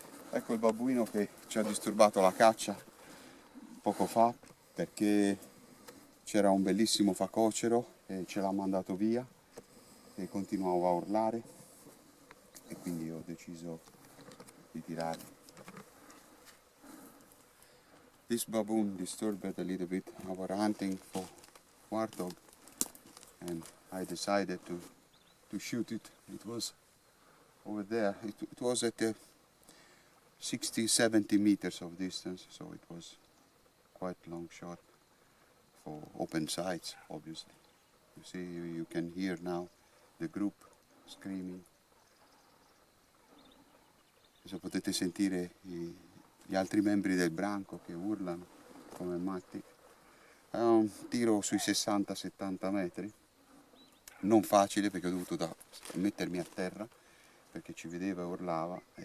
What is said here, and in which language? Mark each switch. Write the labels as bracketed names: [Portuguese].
[Italian] Ecco il babbuino che ci ha disturbato la caccia poco fa perché c'era un bellissimo facocero e ce l'ha mandato via e continuavo a urlare e quindi ho deciso di tirare. [English] This baboon disturbed a little bit our hunting for warthog and I decided to shoot it. It was over there. It was at 60-70 meters of distance, so it was quite long shot for open sights, obviously. You see, you can hear now the group screaming. [Italian] Adesso potete sentire gli altri membri del branco che urlano come matti. È un tiro sui 60-70 metri, non facile perché ho dovuto mettermi a terra perché ci vedeva e urlava.